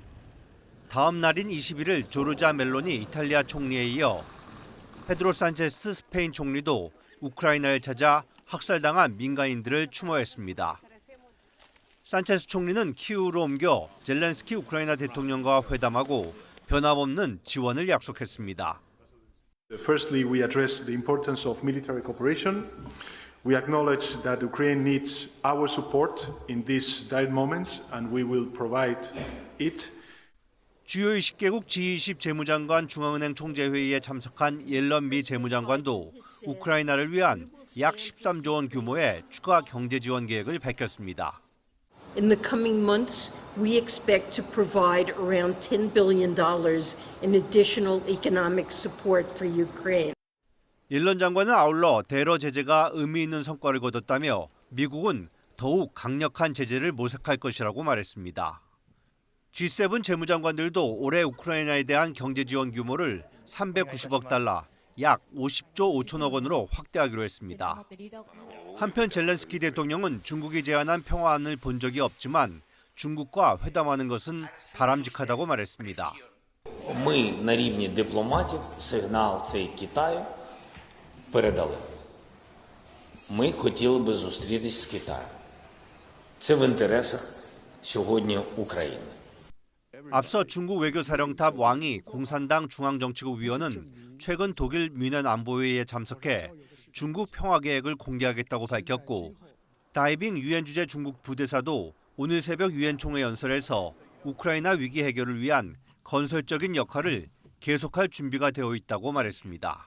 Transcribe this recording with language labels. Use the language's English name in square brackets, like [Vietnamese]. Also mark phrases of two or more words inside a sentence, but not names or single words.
[Korean] 다음 날인 21일 조르자 멜로니 이탈리아 총리에 이어 페드로 산체스 스페인 총리도 우크라이나를 찾아 학살당한 민간인들을 추모했습니다. 산체스 총리는 키이우로 옮겨 젤렌스키 우크라이나 대통령과 회담하고 변함없는 지원을 약속했습니다. [English] Firstly, we address the importance of military cooperation. We acknowledge that Ukraine needs our support in these dire moments, and we will provide it. [Korean] 주요 20개국 G20 재무장관 중앙은행 총재회의에 참석한 옐런 미 재무장관도 우크라이나를 위한 약 13조 원 규모의 추가 경제 지원 계획을 밝혔습니다. [English] In the coming months, we expect to provide around $10 billion in additional economic support for Ukraine. [Korean] 옐런 장관은 아울러 테러 제재가 의미 있는 성과를 거뒀다며 미국은 더욱 강력한 제재를 모색할 것이라고 말했습니다. G7 재무장관들도 올해 우크라이나에 대한 경제 지원 규모를 390억 달러, 약 50조 5천억 원으로 확대하기로 했습니다. 한편 젤렌스키 대통령은 중국이 제안한 평화안을 본 적이 없지만 중국과 회담하는 것은 바람직하다고 말했습니다. [Ukrainian] Ми на рівні дипломатів сигнал цей Китаю передали. Ми хотіли би зустрітись з Китаєм. Це в інтересах сьогодні України. [Korean] 앞서 중국 외교사령탑 왕이 공산당 중앙정치국 위원은 최근 독일 뮌헨 안보회의에 참석해 중국 평화 계획을 공개하겠다고 밝혔고 다이빙 유엔 주재 중국 부대사도 오늘 새벽 유엔 총회 연설에서 우크라이나 위기 해결을 위한 건설적인 역할을 계속할 준비가 되어 있다고 말했습니다.